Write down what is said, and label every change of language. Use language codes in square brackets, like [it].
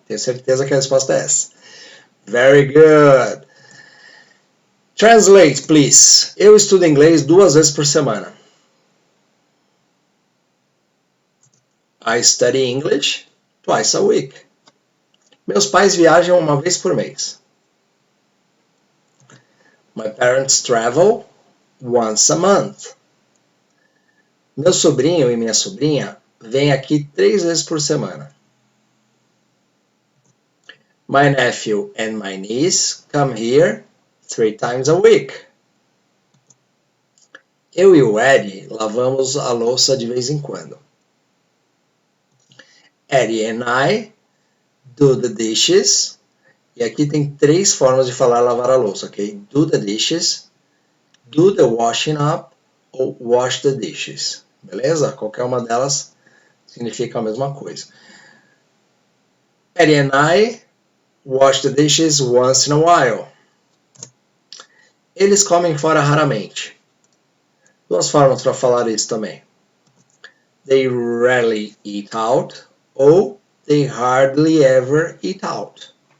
[pt] Tenho certeza que a resposta é essa. [en] Very good. Translate, please. [pt] Eu estudo inglês 2 vezes por semana. [en] I study English twice a week. [pt] Meus pais viajam uma vez por mês. [en] My parents travel once a month. [pt] Meu sobrinho e minha sobrinha vêm aqui 3 vezes por semana. [en] My nephew and my niece come here 3 times a week. [pt] Eu e o Eddie lavamos a louça de vez em quando. [en] Eddie and I do the dishes. [pt] E aqui tem 3 formas de falar lavar a louça, ok? [en] Do the dishes, do the washing up ou wash the dishes. [pt] Beleza? Qualquer uma delas significa a mesma coisa. [en] Eddie and I wash the dishes once in a while. [pt] Eles comem fora raramente. 2 formas para falar isso também. [en] They rarely eat out ou they hardly ever eat out.